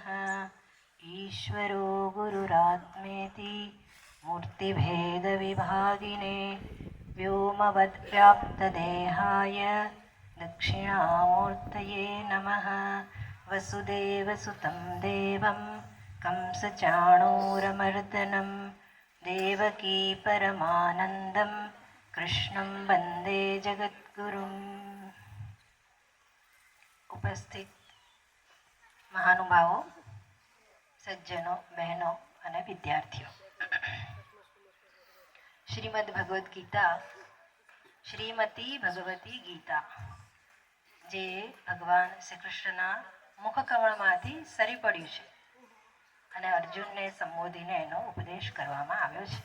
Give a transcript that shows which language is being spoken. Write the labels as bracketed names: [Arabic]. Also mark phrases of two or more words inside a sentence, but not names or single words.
[Sanskrit] ईश्वरो गुरुरात्मेति मूर्तिभेदविभागिने व्योमवद्व्याप्तदेहाय दक्षिणामूर्तये नमः. वसुदेवसुतं देवं कंसचाणूरमर्दनं देवकी परमानन्दं कृष्णं वन्दे जगद्गुरुम्. [Gujarati] ઉપસ્થિત મહાનુભાવો, સજ્જનો, બહેનો અને વિદ્યાર્થીઓ, શ્રીમદ ભગવદ્ ગીતા, શ્રીમતી ભગવતી ગીતા જે ભગવાન શ્રી કૃષ્ણના મુખકમળમાંથી સરી પડ્યું છે અને અર્જુનને સંબોધીને એનો ઉપદેશ કરવામાં આવ્યો છે.